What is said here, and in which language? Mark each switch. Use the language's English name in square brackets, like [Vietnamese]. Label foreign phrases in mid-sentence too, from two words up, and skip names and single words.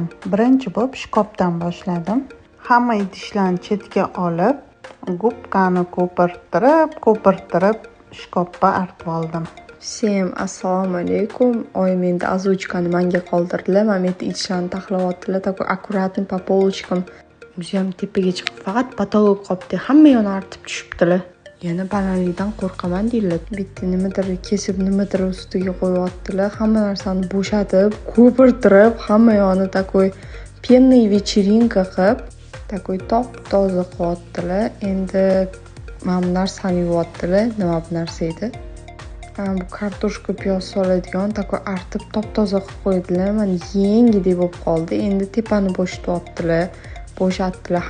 [Uzbek] Birinchi bo'lib shkopdan boshladim. Hamma idishlarni chetga olib, gubkani ko'pirtirib shkopga artib oldim. Всем assalomu alaykum. Oyim endi ozuchkani menga qoldirdilar. Men endi idishlarni taxlayaptilar. [Russian] Такой аккуратный по полочкам. [Uzbek] O'zim tepaga chiqib faqat patolog qopdi. Hamma yoni artib tushibdilar. Yana balandlikdan qo'rqaman deydilar. Bitta nimadir kesib nimadir ustiga qo'yaptilar. Hamma narsani bo'shatib, ko'pirtirib, hamma yoni [Russian] такой пенный вечеринка [Uzbek] qilib, такой top-toza qilyaptilar. Endi mana bu narsani yuvyaptilar. Nima bu narsa edi? Bu kartoshka piyoz soladigan такой artib top-toza qilib qo'ydilar. Mana yengidek bo'lib qoldi. Endi tepani bo'shatdilar.